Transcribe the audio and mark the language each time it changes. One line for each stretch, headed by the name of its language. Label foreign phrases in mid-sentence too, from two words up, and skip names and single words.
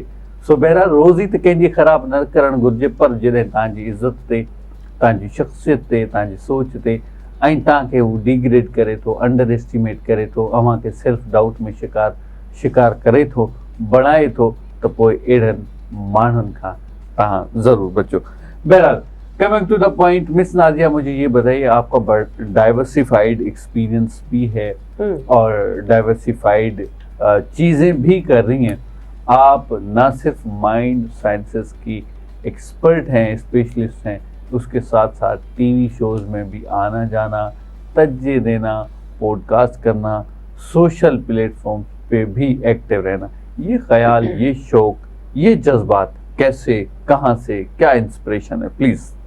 Sindhi: सो बहरहाल रोज़ी त कंहिंजी ख़राबु न करणु घुरिजे, पर जॾहिं तव्हांजी इज़त ते, तव्हांजी शख़्सियत ते, तव्हांजी सोच ते ऐं तव्हांखे हू डिग्रेड करे थो,
English: under estimate
Sindhi: करे थो, अव्हांखे
English: self doubt
Sindhi: में शिकार करे थो, बणाए थो, त पोइ अहिड़नि माण्हुनि खां तव्हां ज़रूर बचो।
Urdu: بہرحال
English: coming to the point,
Urdu: مس نادیہ مجھے یہ بتائیے، آپ کا
English: diversified experience
Urdu: بھی ہے اور ڈائیورسیفائیڈ چیزیں بھی کر رہی ہیں، آپ نہ صرف
English: mind sciences
Urdu: کی ایکسپرٹ ہیں، اسپیشلسٹ ہیں، اس کے ساتھ ساتھ
English: TV shows
Urdu: میں بھی آنا جانا، تجزے دینا، پوڈکاسٹ کرنا,
English: social platform
Urdu: پہ بھی ایکٹو رہنا، یہ خیال، یہ شوق، یہ جذبات کیسے، کہاں سے، کیا انسپریشن ہے، پلیز.